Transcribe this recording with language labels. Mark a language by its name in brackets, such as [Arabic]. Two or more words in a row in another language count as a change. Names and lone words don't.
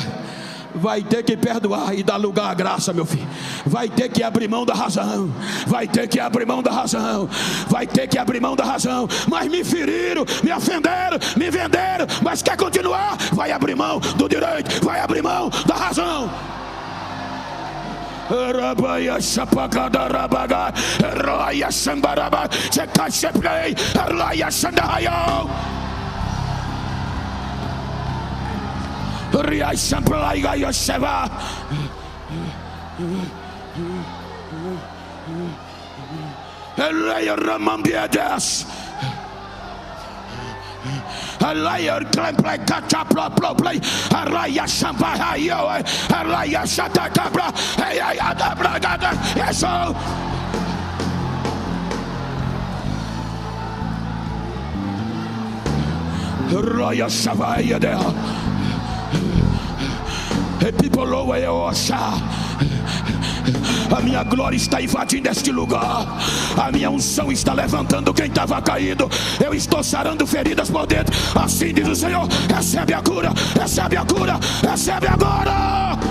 [Portuguese] Vai ter que perdoar e dar lugar à graça, meu filho. Vai ter que abrir mão da razão. Vai ter que abrir mão da razão. Vai ter que abrir mão da razão. Mas me feriram, me ofenderam, me venderam. Mas quer continuar? Vai abrir mão do direito. Vai abrir mão da razão. Rabaia chapagada rabaga, raia sambaraba, chekache play, raia sandayo. Ria champlai gaio cheva. Raia ramambiadas. Raia play catch up play. Raia chambayo, raia chatakabra. Hey, adabragada. Yes. Raia chavaia dela. A minha glória está invadindo este lugar. A minha unção está levantando quem estava caído. Eu estou sarando feridas por dentro. Assim diz o Senhor. Recebe a cura, recebe a cura, recebe agora.